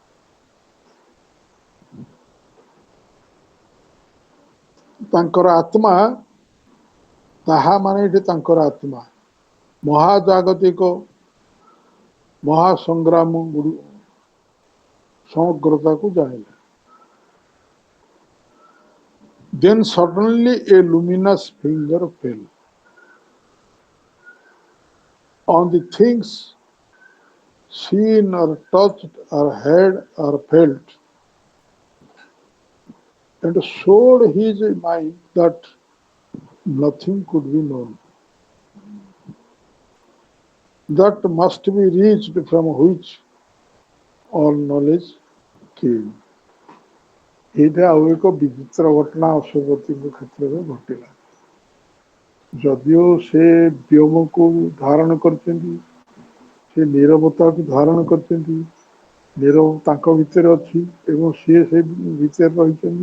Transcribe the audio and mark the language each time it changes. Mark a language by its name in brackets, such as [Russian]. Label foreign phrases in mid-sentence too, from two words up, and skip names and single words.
[Odia] ତାଙ୍କର ଆତ୍ମା, ତାହା ମାନେ ଏଠି ତାଙ୍କର ଆତ୍ମା ମହାଜାଗତିକ ମହାସଂଗ୍ରାମ ସମଗ୍ରତାକୁ ଜାଣିଲା। [English] Then suddenly a luminous finger fell on the things seen or touched or heard or felt, and showed his mind that nothing could be known, that must be reached, from which all knowledge came। [Odia] ଏଇଟା ଆଉ ଏକ ବିଚିତ୍ର ଘଟଣା ଅଶ୍ୱପତିଙ୍କ କ୍ଷେତ୍ରରେ ଘଟିଲା। ଯଦିଓ ସେ ବ୍ୟୋମକୁ ଧାରଣ କରିଛନ୍ତି, ସେ ନିରବତାକୁ ଧାରଣ କରିଛନ୍ତି, ନିରବ ତାଙ୍କ ଭିତରେ ଅଛି ଏବଂ ସିଏ ସେ ଭିତରେ ରହିଛନ୍ତି।